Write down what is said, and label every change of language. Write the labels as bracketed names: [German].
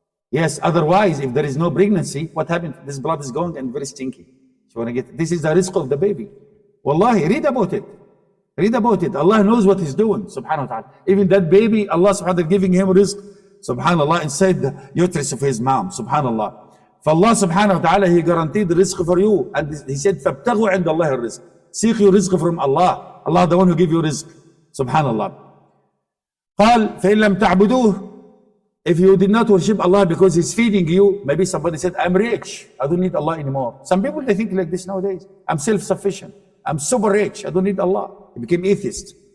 [English] Yes, otherwise, if there is no pregnancy, what happens? This blood is going and very stinky. So when I get, this is the rizq of the baby. Wallahi, read about it. Read about it. Allah knows what He's doing, subhanahu wa ta'ala. Even that baby, Allah subhanahu wa ta'ala giving him rizq, subhanallah, inside the uterus of his mom, subhanallah. For Allah subhanahu wa ta'ala, He guaranteed the rizq for you. And He said, [Arabic] فَابْتَغُوا عِنْدَ اللَّهِ الرِّزْقِ. [English] Seek your rizq from Allah. Allah the one who give you rizq. Subhanallah. [Arabic] قال فإن لم تعبدوه, [English] If you did not worship Allah because He's feeding you, maybe somebody said, I'm rich, I don't need Allah anymore. Some people, they think like this nowadays. I'm self-sufficient. I'm super rich, I don't need Allah. He became atheist.